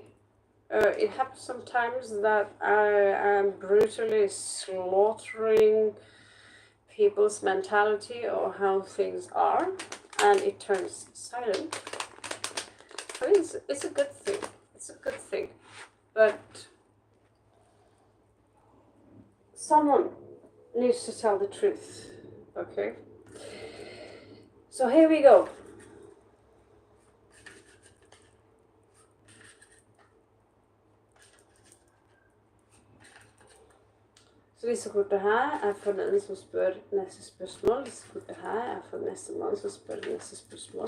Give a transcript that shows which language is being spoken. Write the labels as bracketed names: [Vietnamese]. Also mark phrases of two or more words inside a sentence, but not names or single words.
[English] It happens sometimes that I am brutally slaughtering people's mentality or how things are, and it turns silent. I mean, it's a good thing. It's a good thing. But someone needs to tell the truth, okay? So here we go. [Norwegian] Så disse kortene her er for den som spør neste spørsmål. Disse kortene her er for neste mann som spør neste spørsmål.